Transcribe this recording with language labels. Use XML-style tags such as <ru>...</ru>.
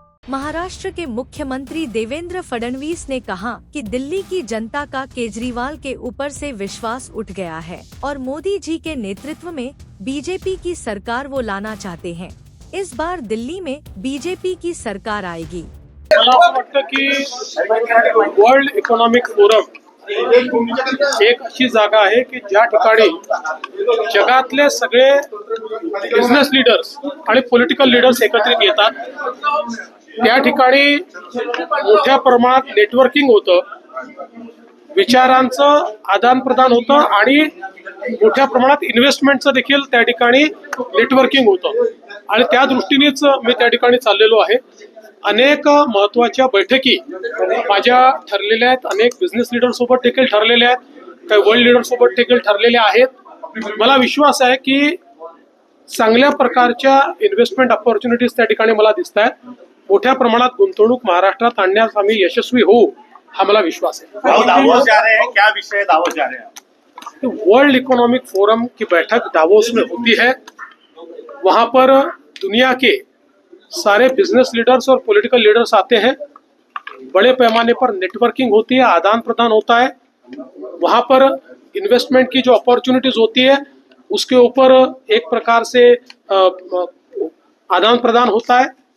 <hi>महाराष्ट्र के मुख्यमंत्री देवेंद्र फडणवीस ने कहा कि दिल्ली की जनता का केजरीवाल के ऊपर से विश्वास उठ गया है और मोदी जी के नेतृत्व में बीजेपी की सरकार वो लाना चाहते हैं। इस बार दिल्ली में बीजेपी की सरकार आएगी।</hi> <mr>मला असं वाटतं की वर्ल्ड इकॉनॉमिक फोरम एक अशी जागा आहे की ज्या ठिकाणी जगातले सगळे बिझनेस लीडर्स आणि पॉलिटिकल लीडर्स एकत्रित येतात। त्या ठिकाणी मोठ्या प्रमाणात नेटवर्किंग होतं, विचारांचं आदान प्रदान होतं आणि मोठ्या प्रमाणात इन्व्हेस्टमेंटचं देखील त्या ठिकाणी नेटवर्किंग होतं आणि त्या दृष्टीनेच मी त्या ठिकाणी चाललेलो आहे। अनेक महत्त्वाच्या बैठकी माझ्या ठरलेल्या आहेत, अनेक बिझनेस लीडर सोबत देखील ठरलेल्या आहेत, काही वर्ल्ड लीडर सोबत देखील ठरलेल्या आहेत। मला विश्वास आहे की चांगल्या प्रकारच्या इन्व्हेस्टमेंट ऑपॉर्च्युनिटीज त्या ठिकाणी मला दिसत आहेत। मोठ्या प्रमाणात गुंतवणूक महाराष्ट्रात आणण्यास आम्ही यशस्वी होऊ हा मला विश्वास है।</mr> <hi>दावोस जा रहे हैं, क्या विषय दावोस जा रहे हैं? वर्ल्ड इकोनॉमिक फोरम की बैठक दावोस में होती है। वहां पर दुनिया के सारे बिजनेस लीडर्स और पॉलिटिकल लीडर्स आते हैं। बड़े पैमाने पर नेटवर्किंग होती है, आदान प्रदान होता है। वहां पर इन्वेस्टमेंट की जो अपॉर्चुनिटीज होती है उसके ऊपर एक प्रकार से आदान प्रदान होता है।</hi>